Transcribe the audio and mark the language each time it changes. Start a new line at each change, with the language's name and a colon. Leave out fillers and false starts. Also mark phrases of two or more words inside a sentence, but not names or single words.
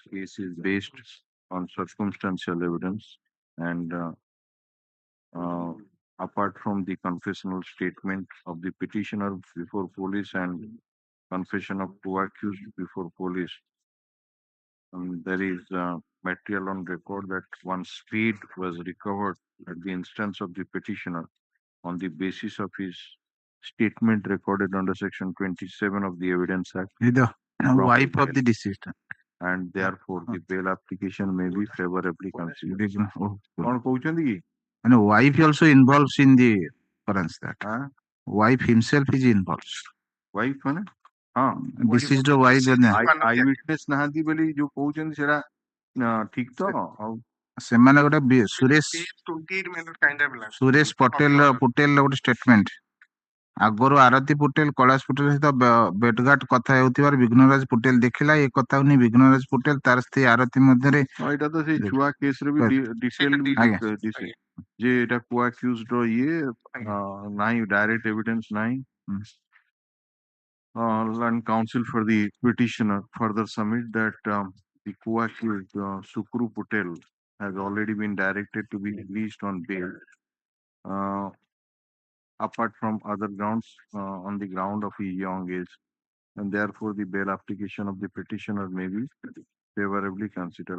English: Case is based on circumstantial evidence and apart from the confessional statement of the petitioner before police and confession of co-accused before police, there is material on record that one spade was recovered at the instance of the petitioner on the basis of his statement recorded under section 27 of the Evidence Act, The wife bail. of the deceased. and therefore the bail application may be favorably considered. Oh,
Odia: କ'ଣ କହୁଛନ୍ତି କି
English: and wife also involves in the occurrence that ଆଁ wife himself is involved.
Odia: ୱାଇଫ୍ ମାନେ ହଁ
English: Deceased wife eye witness
Odia: ନାହାନ୍ତି ବୋଲି ଯୋଉ କହୁଛନ୍ତି ସେଟା ଠିକ ତ ଆଉ ସେମାନେ ଗୋଟେ ସୁରେଶ
English: page 28 minute kind of blank.
Odia: ସୁରେଶ ପଟେଲ ଗୋଟେ ଷ୍ଟେଟମେଣ୍ଟ ଆଗରୁ ଆରତୀ ପଟେଲ କୈଳାସ ପଟେଲ ସହିତ ବେଟଘାଟ କଥା ହେଉଥିବାର ବିଘ୍ନରାଜ ପଟେଲ ଦେଖିଲା ଏ କଥାକୁ ନେଇ ବିଘ୍ନରାଜ ପଟେଲ ତାର ସ୍ତ୍ରୀ ଆରତୀ ମଧ୍ୟରେ ଏଇଟା ତ ସେଇ ଛୁଆ କେସରେ ବି ଡିଟେଲ ଆଜ୍ଞା। ଯେ ଏଇଟା କୋଆକ୍ୟୁଜ୍ଡ ର ଇଏ ନାହିଁ
English: direct evidence ନାହିଁ and counsel for the petitioner further submit that the co-accused Sukru Patel has already been directed to be released on bail apart from other grounds on the ground of his young age, and therefore the bail application of the petitioner may be favorably considered.